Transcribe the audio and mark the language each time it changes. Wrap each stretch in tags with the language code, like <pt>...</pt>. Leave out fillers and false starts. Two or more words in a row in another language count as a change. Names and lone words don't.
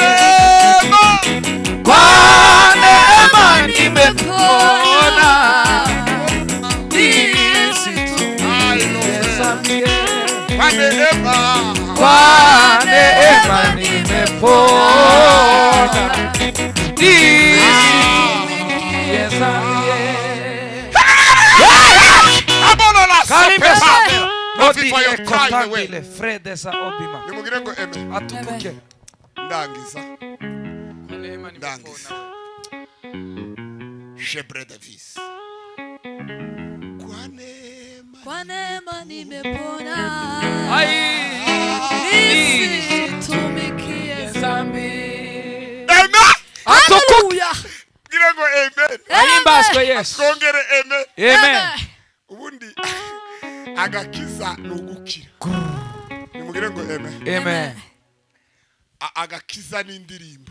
<sw>Kwa neema nimepona. Nisitumikie zambi. Kwa neema nimepona. Nisitumikie zambi. Kotangile Fredesa Obima.</sw> <rw>Nimugire ngo amen. Atukuke. Ndangiza.</rw> <sw>Neema nimepona. Shebre Davis. Kwa neema nimepona. Nisitumikie zambi.</sw> <rw>Amen. Haleluya. Ngira ngo amen. Ahimbazwe Yesu. Kongere amen. Amen. Ubundi agakiza nugukira. Nimugire ngo amen. Amen. Agakiza n'indirimbo.</rw>